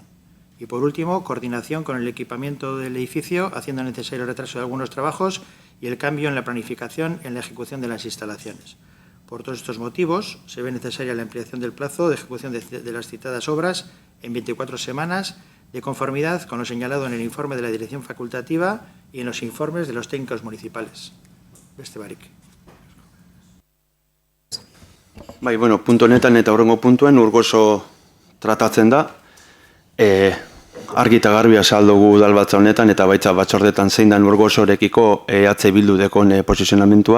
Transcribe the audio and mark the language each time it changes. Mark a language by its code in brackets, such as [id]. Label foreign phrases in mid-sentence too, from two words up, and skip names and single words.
[es] Y por último, coordinación con el equipamiento del edificio, haciendo necesario el retraso de algunos trabajos y el cambio en la planificación en la ejecución de las instalaciones. Por todos estos motivos, se ve necesaria la ampliación del plazo de ejecución de las citadas obras en 24 semanas, de conformidad con lo señalado en el informe de la Dirección Facultativa y en los informes de los técnicos municipales. [eu] Beste barik. Bai, bueno, puntu honetan eta horrengo puntuen Urgoso tratatzen da. Argi eta garbi azaldugu udalbatza honetan eta baitza batzordetan zein dan Urgosorekiko EH Bildu dekon posizionamentua.